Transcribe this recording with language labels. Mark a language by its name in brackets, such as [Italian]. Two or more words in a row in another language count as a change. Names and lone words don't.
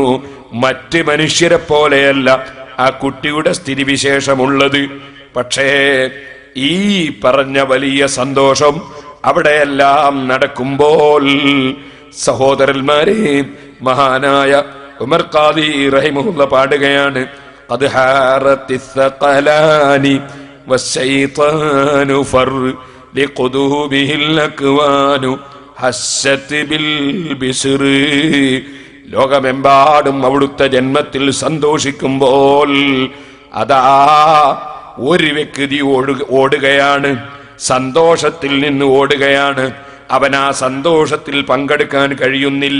[Malayalam] മറ്റ് മനുഷ്യരെ പോലെയല്ല ആ കുട്ടിയുടെ സ്ഥിതിവിശേഷമുള്ളത്. പക്ഷേ ഈ പറഞ്ഞ വലിയ സന്തോഷം അവിടെയെല്ലാം നടക്കുമ്പോൾ സഹോദരന്മാരെ, മഹാനായ ഉമർ ഖാദി റഹിമഹുള്ള പാടുകയാണ്, [Arabic] قد حارت الثقلان والشيطان فر لقدوبه الأكوان حست بالبشر. [Malayalam] ലോകമെമ്പാടും അവിടുത്തെ ജന്മത്തിൽ സന്തോഷിക്കുമ്പോൾ അതാ ഒരു വ്യക്തി ഓടുകയാണ്, സന്തോഷത്തിൽ നിന്ന് ഓടുകയാണ്. അവൻ ആ സന്തോഷത്തിൽ പങ്കെടുക്കാൻ കഴിയുന്നില്ല.